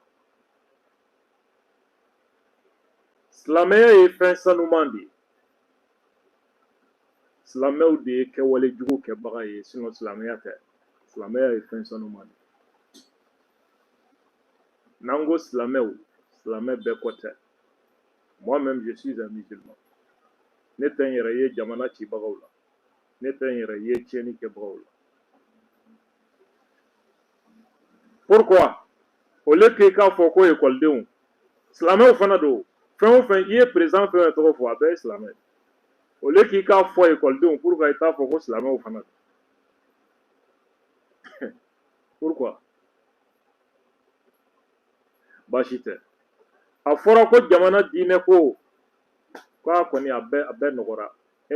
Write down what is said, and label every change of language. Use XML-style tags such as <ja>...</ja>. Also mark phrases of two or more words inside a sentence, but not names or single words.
<bm>silamɛya ye fɛn sanuman de ye silamɛw de ye kɛwale jugu kɛbaga ye sinon silamɛya tɛ silamɛya ye fɛn sanuman de ye n'an ko silamɛw silamɛ bɛɛ kɔ tɛ</bm> <fr>moi-même je suis un musulman</fr> <bm>ne tɛ n yɛrɛ ye jamana cibagaw la ne tɛ n yɛrɛ ye tiɲɛni kɛbagaw la</bm> <fr>pourquoi au lieu que</fr> <bm>i k'a fɔ ko ekɔlidenw silamɛw fana don fɛn o fɛn i ye président fɛn o fɛn tɔgɔ fɔ a bɛɛ ye silamɛ ye</bm> <fr>au lieu</fr> <bm>k'i k'a fɔ ekɔlidenw pourquoi i t'a fɔ ko silamɛw fana don pourquoi baasi tɛ a fɔra ko jamana diinɛ ko k'a kɔni a bɛɛ nɔgɔra e</bm>